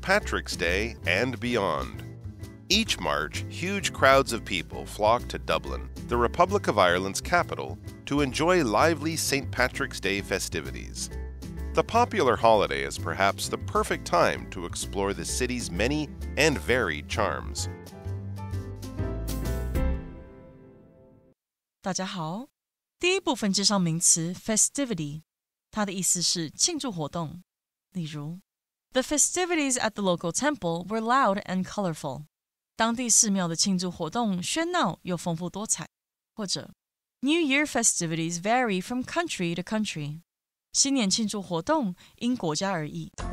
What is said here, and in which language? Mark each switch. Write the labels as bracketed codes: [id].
[en] Patrick's Day and beyond. Each March, huge crowds of people flock to Dublin, the Republic of Ireland's capital, to enjoy lively St. Patrick's Day festivities. The popular holiday is perhaps the perfect time to explore the city's many and varied charms. [zh] 大家好，第一部分介绍名词 festivity， 它的意思是庆祝活动。例如 [en] The festivities at the local temple were loud and colorful. [zh] 当地寺庙的庆祝活动喧闹又丰富多彩。或者 [en] New Year festivities vary from country to country. [zh] 新年庆祝活动因国家而异。